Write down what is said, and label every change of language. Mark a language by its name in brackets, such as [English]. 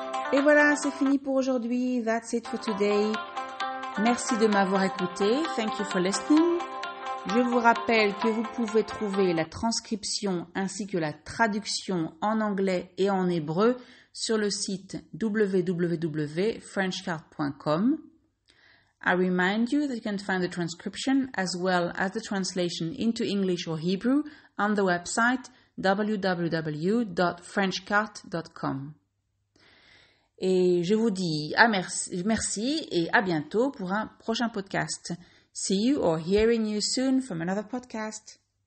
[French] Et voilà, c'est fini pour aujourd'hui. [English] That's it for today. [French] Merci de m'avoir écouté. [English] Thank you for listening. [French] Je vous rappelle que vous pouvez trouver la transcription ainsi que la traduction en anglais et en hébreu sur le site www.frenchcart.com. [English] I remind you that you can find the transcription as well as the translation into English or Hebrew on the website www.frenchcart.com. [French] Et je vous dis merci et à bientôt pour un prochain podcast. [English] See you or hearing you soon from another podcast.